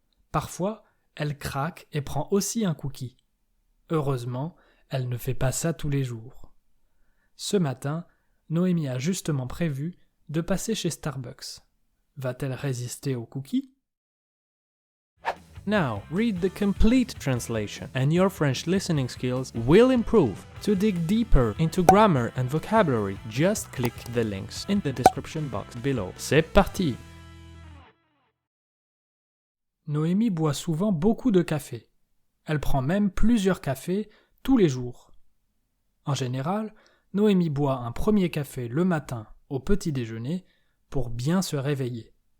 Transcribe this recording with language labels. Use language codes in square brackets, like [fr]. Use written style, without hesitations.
[fr] Parfois, elle craque et prend aussi un cookie. Heureusement, elle ne fait pas ça tous les jours. Ce matin, Noémie a justement prévu de passer chez Starbucks. Va-t-elle résister au cookie? [en] Now, read the complete translation and your French listening skills will improve. To dig deeper into grammar and vocabulary, just click the links in the description box below. [fr] C'est parti! Noémie boit souvent beaucoup de café. Elle prend même plusieurs cafés tous les jours. En général, Noémie boit un premier café le matin au petit déjeuner pour bien se réveiller.